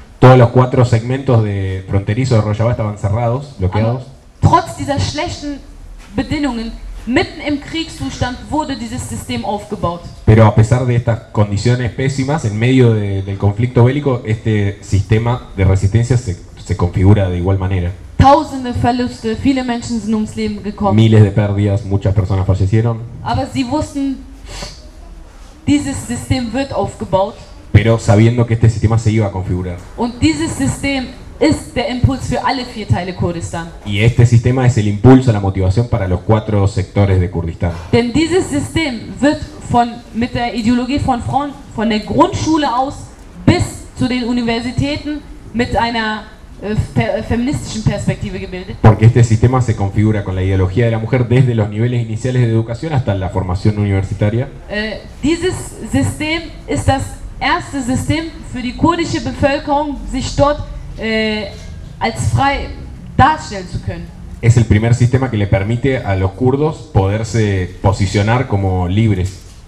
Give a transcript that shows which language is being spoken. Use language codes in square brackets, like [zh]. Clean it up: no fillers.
[es] Todos los cuatro segmentos de fronterizo de Rojava estaban cerrados, bloqueados. [de] Trotz dieser schlechten Bedingungen Mitten im Kriegszustand wurde dieses System aufgebaut. [es] Pero a pesar de estas condiciones pésimas, en medio del conflicto bélico, este sistema de resistencia se configura de igual manera. [de] Tausende Verluste, viele Menschen sind ums Leben gekommen. [es] Miles de pérdidas, muchas personas fallecieron. [de] Aber sie wussten, dieses System wird aufgebaut. [es] Pero sabiendo que este sistema se iba a configurar. [de] Und dieses System ist der Impuls für alle vier Teile Kurdistan. [es] Y este sistema es el impulso, la motivación para los cuatro sectores de Kurdistán. [de] Denn dieses System wird mit der Ideologie von Front von der Grundschule aus bis zu den Universitäten mit einer feministischen Perspektive gebildet. [es] Porque este sistema se configura con la ideología de la mujer desde los niveles iniciales de educación hasta la formación universitaria. [de] Dieses System ist das erste System für die kurdische Bevölkerung, sich dort als frei darstellen zu können. [es] Es el primer sistema que le permite a los kurdos poderse posicionar como libres.